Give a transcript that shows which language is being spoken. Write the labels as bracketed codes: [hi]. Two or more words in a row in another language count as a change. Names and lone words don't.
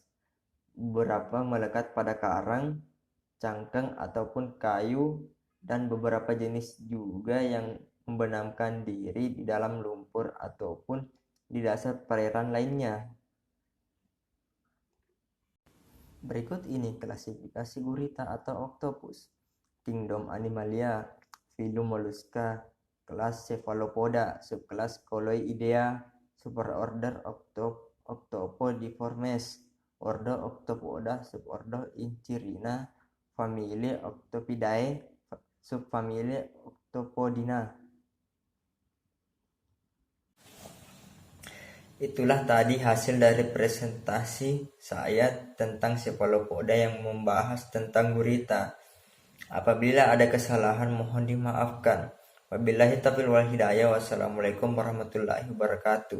[id] Beberapa melekat pada karang, cangkang ataupun kayu, dan beberapa jenis juga yang membenamkan diri di dalam lumpur ataupun di dasar perairan lainnya. Berikut ini klasifikasi gurita atau oktopus. Kingdom Animalia, filum Mollusca, kelas Cephalopoda, subkelas Coloidea, superorder Octopodiformes, ordo Octopoda, subordo Inchirina, familie Octopidae, subfamilie Octopodina. Itulah tadi hasil dari presentasi saya tentang Cephalopoda yang membahas tentang gurita. Apabila ada kesalahan mohon dimaafkan. [ar] وبالله التوفيق والهداية. والسلام عليكم ورحمة الله وبركاته.